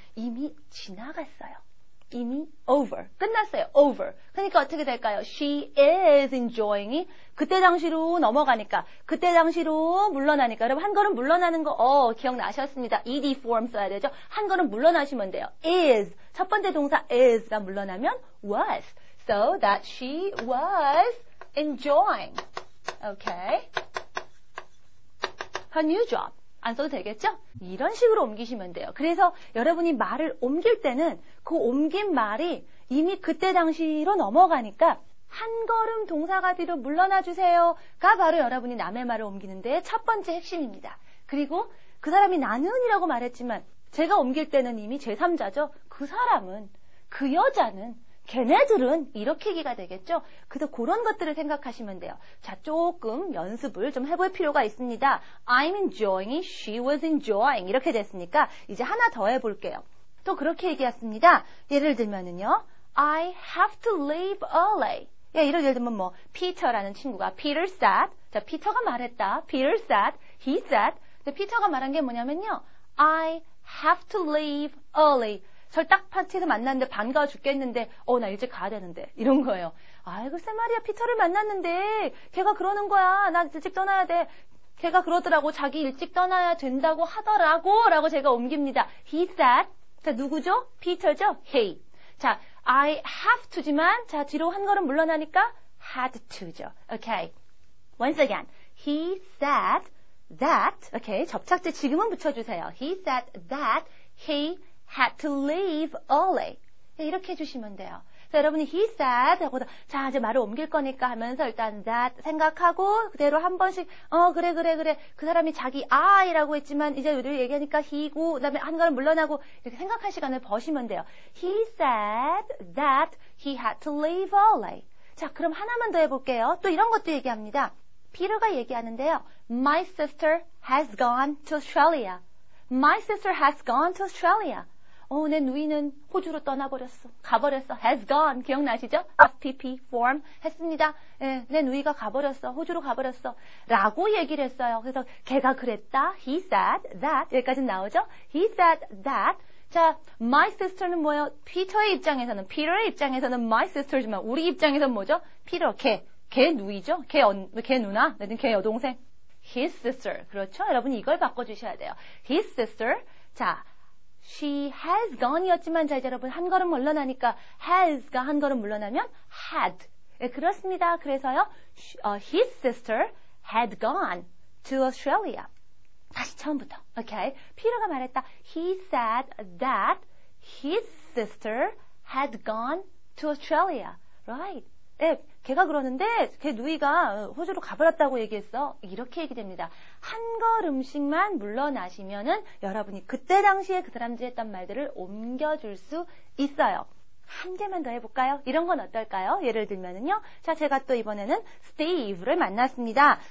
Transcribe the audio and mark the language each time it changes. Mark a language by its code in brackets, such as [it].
[ko] 이미 지나갔어요. 이미 over. 끝났어요. over. 그러니까 어떻게 될까요? [en] She is enjoying [ko] 이 그때 당시로 넘어가니까 그때 당시로 물러나니까 여러분 한 걸음 물러나는 거 기억나셨습니다. ed form 써야 되죠. 한 걸음 물러나시면 돼요. [en] is. [ko] 첫 번째 동사 is가 물러나면 was. [en] So that she was enjoying. Okay. her new job. [ko] 안 써도 되겠죠? 이런 식으로 옮기시면 돼요. 그래서 여러분이 말을 옮길 때는 그 옮긴 말이 이미 그때 당시로 넘어가니까 한 걸음 동사가 뒤로 물러나 주세요가 바로 여러분이 남의 말을 옮기는 데의 첫 번째 핵심입니다. 그리고 그 사람이 나는이라고 말했지만 제가 옮길 때는 이미 제3자죠. 그 사람은, 그 여자는, 걔네들은 이렇게 얘기가 되겠죠. 그래서 그런 것들을 생각하시면 돼요. 자, 조금 연습을 좀 해볼 필요가 있습니다. [en] I'm enjoying, she was enjoying [ko] 이렇게 됐으니까 이제 하나 더 해볼게요. 또 그렇게 얘기했습니다. 예를 들면은요, [en] I have to leave early. [ko] 예를 들면 뭐 피터라는 친구가 [en] Peter said. [ko] 자, 피터가 말했다. [en] Peter said, he said. [ko] 피터가 말한 게 뭐냐면요, [en] I have to leave early. [ko] 절 딱 파티에서 만났는데 반가워 죽겠는데 나 일찍 가야 되는데 이런 거예요. 글쎄 말이야, 피터를 만났는데 걔가 그러는 거야. 나 일찍 떠나야 돼. 걔가 그러더라고. 자기 일찍 떠나야 된다고 하더라고 라고 제가 옮깁니다. [en] He said. [ko] 자, 누구죠? 피터죠? He. 자, I have to지만 자, 뒤로 한 걸음 물러나니까 had to죠. [en] Okay. Once again. He said that. Okay. [ko] 접착제 지금은 붙여주세요. [en] He said that he had to leave early. [ko] 이렇게 해주시면 돼요. 그래서 여러분이 he said 하고서 자 이제 말을 옮길 거니까 하면서 일단 that 생각하고 그대로 한 번씩 그래 그 사람이 자기 I라고 했지만 이제 우리 얘기하니까 he고 그다음에 한 걸음 물러나고 이렇게 생각할 시간을 버시면 돼요. [en] He said that he had to leave early. [ko] 자 그럼 하나만 더 해볼게요. 또 이런 것도 얘기합니다. 피터가 얘기하는데요. [en] My sister has gone to Australia. My sister has gone to Australia. [ko] 내 누이는 호주로 떠나버렸어. 가버렸어. has gone. 기억나시죠? FPP form 했습니다. 예, 내 누이가 가버렸어. 호주로 가버렸어. 라고 얘기를 했어요. 그래서 걔가 그랬다. [en] He said that. [ko] 여기까지 나오죠? [en] He said that. [ko] 자, my sister는 뭐예요? 피터의 입장에서는, 피터의 입장에서는 my sister지만 우리 입장에서는 뭐죠? 피터, 걔 누이죠? 걔 누나? 내든 걔 여동생. His sister. 그렇죠? 여러분 이걸 바꿔주셔야 돼요. [en] His sister. [ko] 자, she has gone이었지만 자 이제 여러분 한 걸음 물러나니까 has가 한 걸음 물러나면 had. 예, 그렇습니다. 그래서요. [en] His sister had gone to Australia. [ko] 다시 처음부터. 오케이. 피터가 말했다. [en] He said that his sister had gone to Australia. Right. [ko] 예, 걔가 그러는데 걔 누이가 호주로 가버렸다고 얘기했어. 이렇게 얘기됩니다. 한 걸음씩만 물러나시면은 여러분이 그때 당시에 그 사람들이 했던 말들을 옮겨줄 수 있어요. 한 개만 더 해볼까요? 이런 건 어떨까요? 예를 들면은요. 자, 제가 또 이번에는 스티브를 만났습니다.